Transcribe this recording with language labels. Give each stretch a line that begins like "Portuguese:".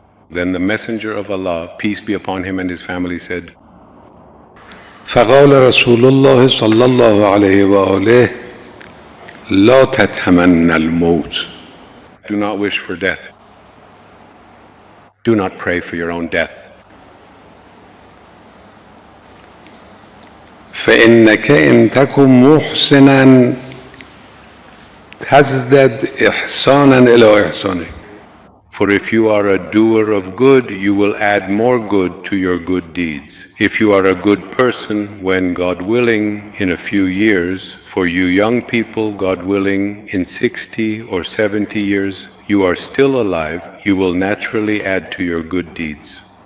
English: Then the Messenger of Allah, peace be upon him and his family, said,
Arabic: فقال رسول الله صلى الله عليه وآله لا تتمنى الموت.
English: Do not wish for death. Do not pray for your own death.
Arabic: فإنك إن تكن محسنا تزدد إحسانا إلى إحسانك.
English: For if you are a doer of good, you will add more good to your good deeds. If you are a good person, when God willing, in a few years, for you young people, God willing, in 60 or 70 years, you are still alive, you will naturally add to your good deeds.